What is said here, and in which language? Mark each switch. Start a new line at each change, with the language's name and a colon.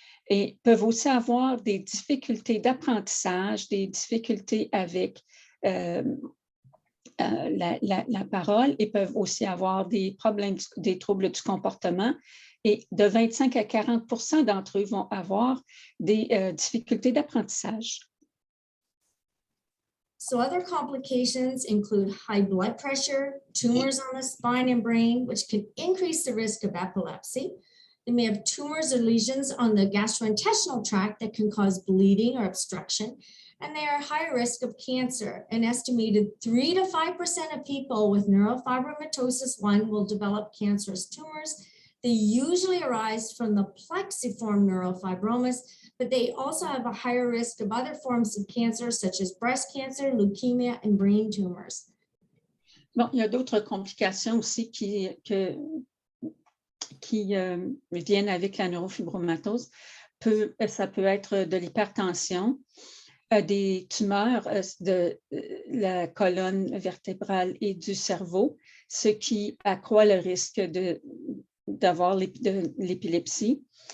French: Et peuvent aussi avoir des difficultés d'apprentissage, des difficultés avec la parole et peuvent aussi avoir des problèmes, des troubles du comportement. Et de 25 à 40% d'entre eux vont avoir des difficultés d'apprentissage.
English: So other complications include high blood pressure, tumors on the spine and brain, which can increase the risk of epilepsy. They may have tumors or lesions on the gastrointestinal tract that can cause bleeding or obstruction. And they are higher risk of cancer. An estimated 3 to 5% of people with neurofibromatosis 1 will develop cancerous tumors. They usually arise from the plexiform neurofibromas, but they also have a higher risk of other forms of cancer, such as breast cancer, leukemia, and brain tumors.
French: Bon, il y a d'autres complications aussi qui viennent avec la neurofibromatose. Ça peut être de l'hypertension, des tumeurs de la colonne vertébrale et du cerveau, ce qui accroît le risque d'avoir l'épilepsie.